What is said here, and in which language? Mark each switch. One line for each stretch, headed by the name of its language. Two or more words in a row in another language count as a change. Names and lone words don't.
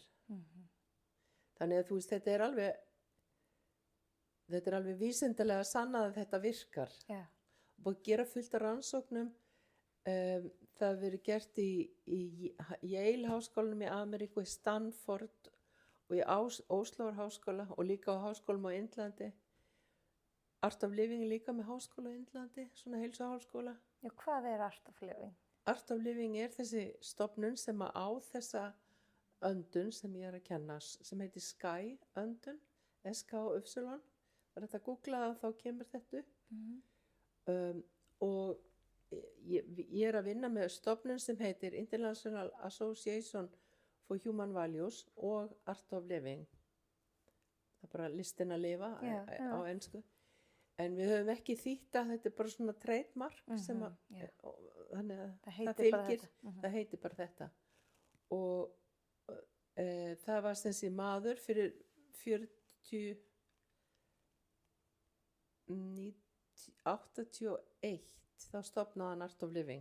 Icelandic: Þannig að þú veist, þetta er alveg vísindalega sannað að þetta virkar. Já. Og gera fullt af rannsóknum. Það verið gert í Yale háskólanum í Ameríku, í Stanford og í Oslo háskóla og líka á háskólum á Indlandi. Art of Living líka með háskóla á Indlandi, svona heilsuháskóla. Já, hvað Art of Living? Art of Living þessi stofnun sem á þessa öndun sem ég að kenna, sem heitir Sky öndun, S-K-Y. Það er þetta að googla það, þá kemur þetta upp. Og ég að vinna með stofnun sem heitir International Association for Human Values og Art of Living. Það er bara listin að lifa á ensku. En við höfum ekki þýtt að þetta er bara svona trademark sem að, þannig að það fylgir, það heitir bara þetta. Og það var sem sé maður fyrir 81 þá stofnaði hann Art of Living.